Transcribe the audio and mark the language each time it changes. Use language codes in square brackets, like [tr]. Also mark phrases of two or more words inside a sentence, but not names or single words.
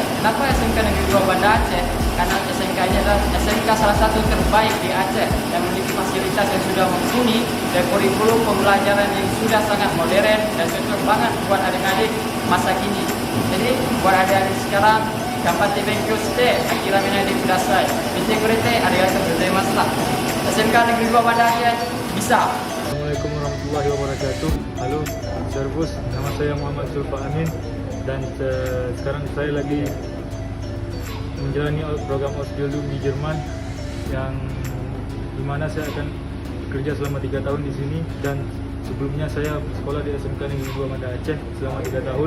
[id] Kenapa SMK Negeri 2 Banda Aceh? Karena SMK ini adalah SMK salah satu terbaik di Aceh yang memiliki fasilitas yang sudah mumpuni dan kurikulum pembelajaran yang sudah sangat modern dan cocok banget buat adik-adik masa kini. Jadi buat adik-adik sekarang, dapat [ja] 勉強して諦めないください. 見てくれてありがとうございます. [id] SMK Negeri 2 Banda Aceh bisa. [ar] السلام عليكم ورحمة الله وبركاته. [id] Halo, Servus. Nama saya Muhammad Zulfa Amin dan sekarang saya lagi menjalani program Ausbildung di Jerman, yang dimana saya akan bekerja selama 3 tahun di sini, dan sebelumnya saya sekolah di SMK Negeri 2 Banda Aceh selama 3 tahun.